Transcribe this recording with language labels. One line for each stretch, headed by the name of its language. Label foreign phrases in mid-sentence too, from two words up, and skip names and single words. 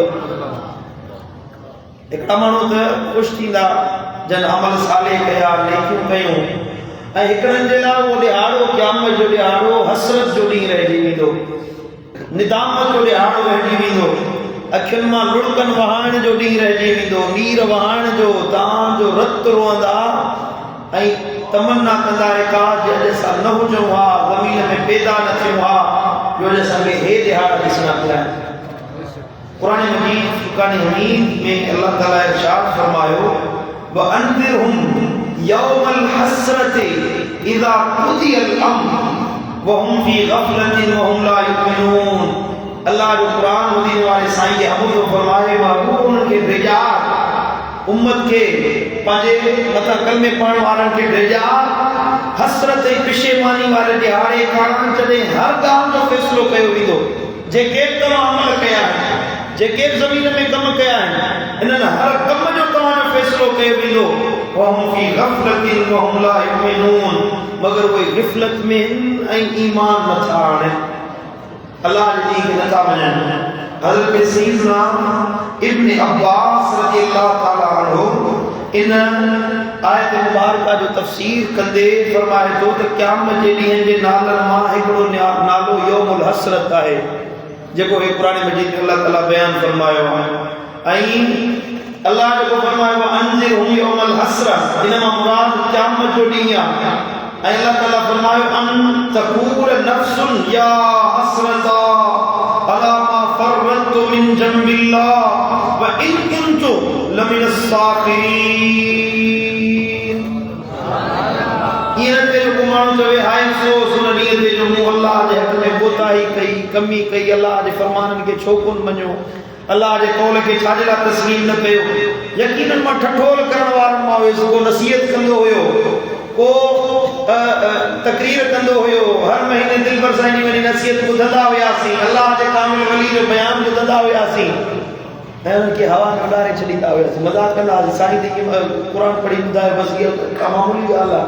Sindhi: हिकिड़ा माण्हू त ख़ुशि थींदा जन अमल साले कया, नेकियूं कयूं, ऐं हिकिड़नि जे लाइ उहो ॾिहाड़ो क़यामत जो ॾिहाड़ो हसरत जो ॾींहुं रहिजी वेंदो, निदामत जो ॾिहाड़ो रहिजी वेंदो, अखियुनि मां लुड़कनि वहाइण जो ॾींहुं रहिजी वेंदो, नीर वहाइण जो, तव्हां जो रत रोअंदा ऐं तमन्ना कंदा काश अॼु असां न हुजूं हा, ज़मीन में पैदा न थियूं हा, जो असांखे हे दिहाड़ा ॾिसणा पिया आहिनि। कुरान मजीद फुरकान हमीद में अल्लाह ताला इरशाद फरमायो
Arabic: وأنذرهم يوم الحسرة إذ قضي الأمر وهم في غفلة وهم لا يؤمنون.
Sindhi: अल्लाह जो कुरान मदीने वाले साईं के हमद फरमाए महबूब उनके भेजा उम्मत के पंहिंजे मथा कलमे पढ़ण वारनि खे भेजा हसरत ऐं पिशेमानी वारे दिहाड़े खां जॾहिं हर ॻाल्हि जो फ़ैसिलो कयो वेंदो। जेके बि तव्हां अमल कया आहिनि, जेके बि ज़मीन में कम कया आहिनि, इन्हनि हर कम जो तव्हांजो फ़ैसिलो कयो वेंदो।
Arabic: وهم في غفلة وهم لا يؤمنون,
Sindhi: मगर उहे ग़फ़लत में ऐं ईमान नथा आणनि, अल्लाह जे दीन खे नथा मञनि। हज़रत सैयदना इब्न अब्बास
Arabic: رضي الله تعالى عنه
Sindhi: इन आयत मुबारका जो तफसीर कंदे फरमाए थो त क़यामत जे ॾींहं जे नालनि मां हिकिड़ो नालो
Arabic: يوم الحسرة
Sindhi: आहे, जेको हे कुरान मजीद में अल्लाह ताला बयान फरमायो आहे। ऐं अल्लाह जेको फरमायो
Arabic: أنذرهم يوم الحسرة,
Sindhi: इन मां मुराद क़यामत जो ॾींहुं आहे। ऐं अल्लाह ताला फरमायो
Arabic: أن تقول نفس يا حسرتا على ما فرطت من جنب الله وإن كنت لمن الساخرين.
Sindhi: इन ते जो माण्हू चवे हाय अफ़सोस उन ॾींहं ते जो मूं अल्लाह जे हक़ में कोताही कई, कमी कई, अल्लाह जे फरमाननि खे छो कोन मञियो, अल्लाह जे कौल खे छाजे लाइ तस्लीम न कयो। यकीनन मां ठठोल करण वारनि मां हुयुसि, को नसीहत कंदो हुयो, को तकरीर कंदो हुयो, हर महीने दिल पर साईं जी वञी नसीहत ॿुधंदा हुयासीं, अल्लाह जे कामिल वली जो बयान ॿुधंदा हुयासीं ऐं उनखे हवा में उॾारे छॾींदा हुयासीं, मज़ाक कंदा हुआसीं, साईं ते क़ुर पढ़ी ॿुधायो, बसि इहा मामूली ॻाल्हि आहे।